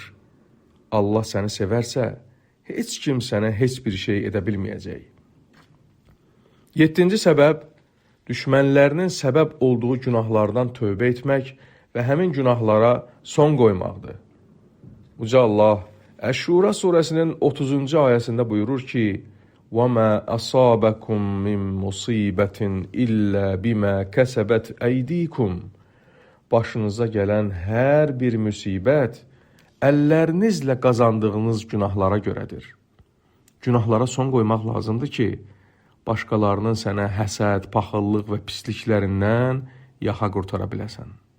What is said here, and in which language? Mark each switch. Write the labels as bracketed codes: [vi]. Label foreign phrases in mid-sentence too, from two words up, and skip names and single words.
[az] Allah səni sevərsə, heç kim sənə heç bir şey edə bilməyəcək. 7-ci səbəb, düşmənlərinin səbəb olduğu günahlardan tövbə etmək və həmin günahlara son qoymaqdır. Uca Allah Əş-Şura surəsinin 30-cu ayəsində buyurur ki, [ar] وَمَا أَصَابَكُمْ مِنْ مُصِيبَةٍ إِلَّا بِمَا كَسَبَتْ أَيْدِيكُمْ [az] Başınıza gələn hər bir müsibət əllərinizlə qazandığınız günahlara görədir. Günahlara son qoymaq lazımdır ki, başqalarının sənə həsəd, paxıllıq və pisliklərindən yaxa qurtara biləsən.